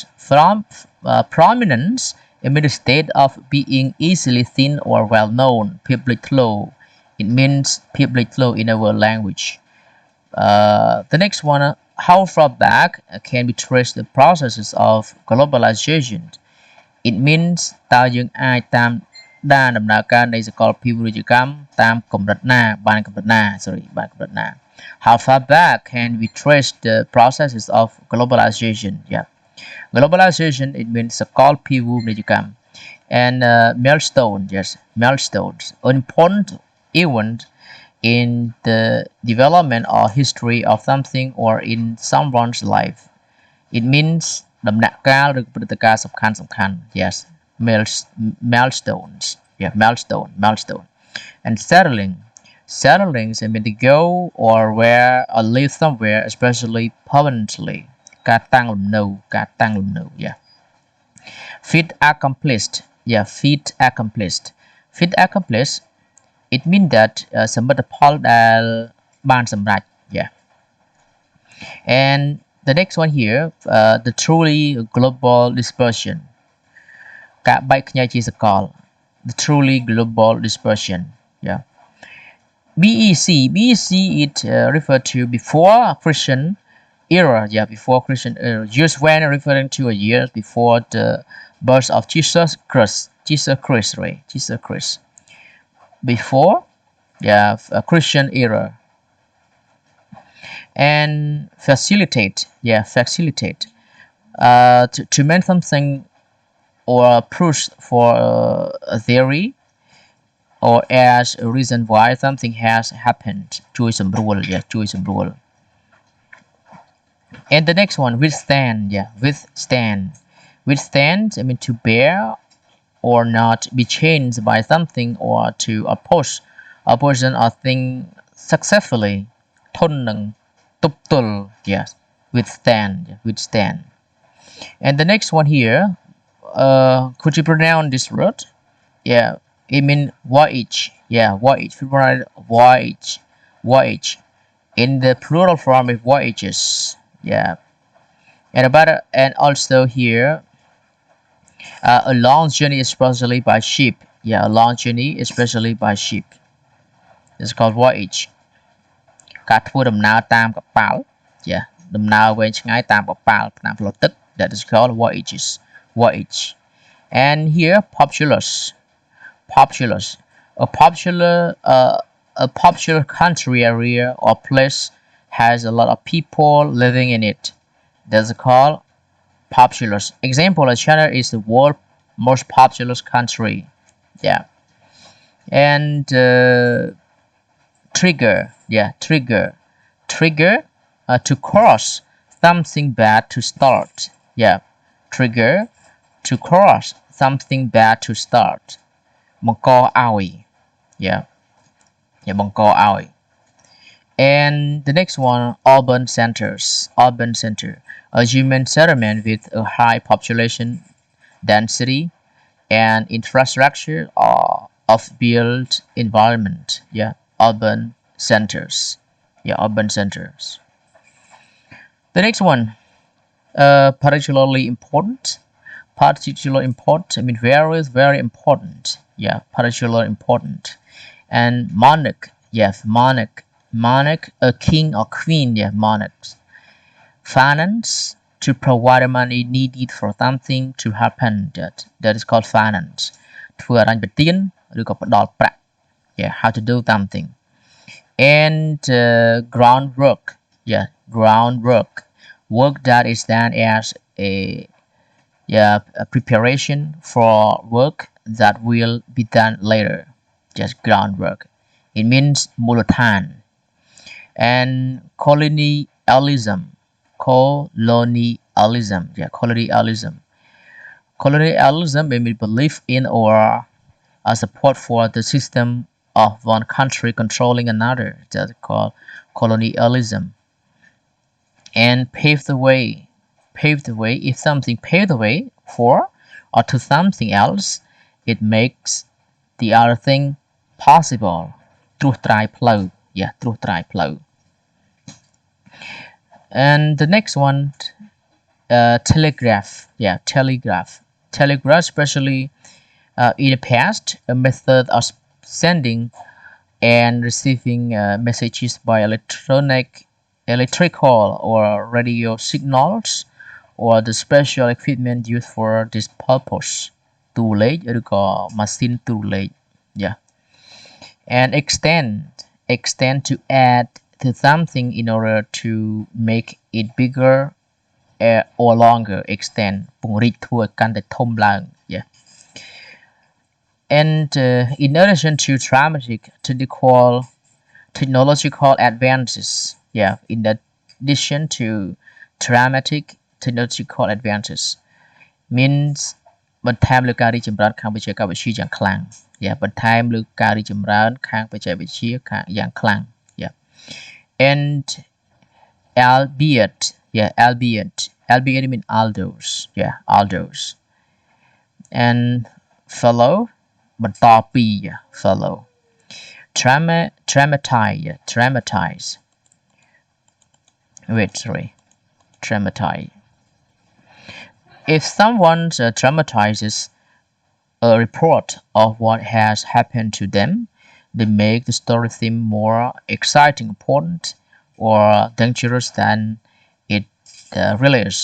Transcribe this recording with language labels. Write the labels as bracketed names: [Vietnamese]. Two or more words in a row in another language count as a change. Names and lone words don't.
[English] From prominence, it means a state of being easily seen or well known, public law. It means public law in our language. The next one, how far back can we trace the processes of globalization? It means [Khmer] តើយើងអាចតាមដានដំណើរការនៃសកលភាវូបនីយកម្មតាមកម្រិតណាបានកម្រិតណា [English] How far back can we trace the processes of globalization? Yeah, globalization, it means សកលភាវូបនីយកម្ម and milestone. Yes, milestones, an important event in the development or history of something or in someone's life. It means [Khmer] ដំណាក់កាលឬព្រឹត្តិការណ៍សំខាន់ [English] yes milestones, yeah, milestone. And settlings I mean to go or where or live somewhere, especially permanently ការតាំងលំនៅ yeah. Feat accomplished, yeah, feat accomplished it means that [Khmer] សមិទ្ធផលដែលបានសម្រេច [English] yeah. And the next one here, the truly global dispersion [Khmer] ការបែកខ្ញែកជាសកល [English] the truly global dispersion, yeah. BEC it referred to before Christian era, yeah, before Christian era, used when referring to a year before the birth of Jesus Christ, right? Jesus Christ. Before, yeah, a Christian era. And facilitate, yeah, facilitate. To mean something or proof for a theory or as a reason why something has happened. [Khmer] ជួយសម្រួល [English] yeah, [Khmer] ជួយសម្រួល [English] And the next one, withstand, yeah, withstand I mean to bear or not be changed by something or to oppose a person or thing successfully [Khmer] ធន់នឹងទប់ទល់ [English] yes, withstand. And the next one here, could you pronounce this word? Yeah, it means voyage, yeah, voyage in the plural form of voyages, yeah. And also here, a long journey especially by ship, yeah, a long journey especially by ship, it's called voyage [Khmer] ការធ្វើដំណើរតាមកប៉ាល់ [English] yeah, [Khmer] ដំណើរវែងឆ្ងាយតាមកប៉ាល់តាមផ្លូវទឹក [English] that is called voyage. And here populous, a popular country area or place has a lot of people living in it, that's called populous. Example, China is the world's most populous country, yeah. And trigger, yeah, trigger to cause something bad to start, yeah, trigger to cause something bad to start បង្កឲ្យ yeah, បង្កឲ្យ And the next one, urban center, a human settlement with a high population density and infrastructure of built environment, yeah, urban centers. The next one, particularly important, I mean very important, yeah, particularly important. And monarch, yes, monarch, a king or queen, yeah, monarchs. Finance, to provide money needed for something to happen, that is called finance. [Khmer] ធ្វើអរញ្ញប្បទានឬក៏ផ្ដល់ប្រាក់, [English] yeah, how to do something. And groundwork, yeah, work that is done as a preparation for work that will be done later, just groundwork. It means មូលដ្ឋាន. And colonialism, yeah, colonialism means belief in or a support for the system of one country controlling another, that's called colonialism. And pave the way, if something paved the way for or to something else, it makes the other thing possible. [Khmer] ត្រួសត្រាយផ្លូវ, yeah, ត្រួសត្រាយផ្លូវ. [English] And the next one, telegraph, yeah, telegraph especially in the past, a method of sending and receiving messages by electrical or radio signals or the special equipment used for this purpose. [Khmer] ទូលេខឬក៏ម៉ាស៊ីនទូលេខ, [English] yeah. And extend to add to something in order to make it bigger or longer, extend [Khmer] ពង្រីកធ្វើឲ្យកាន់តែធំឡើង, [English] yeah. And in addition to dramatic, technical, technological advances. Yeah, in addition to dramatic technological advances means [Khmer] បន្ថែមលើការរីកចម្រើនខាងបច្ចេកវិទ្យាយ៉ាងខ្លាំង [English] yeah [Khmer] បន្ថែមលើការរីកចម្រើនខាងបច្ចេកវិទ្យាយ៉ាងខ្លាំង [English] yeah and albeit yeah albeit mean although yeah although and follow [Khmer] បន្តពី [English] follow traumatize wait sorry traumatize if someone traumatizes a report of what has happened to them, they make the story seem more exciting, important, or dangerous than it really is.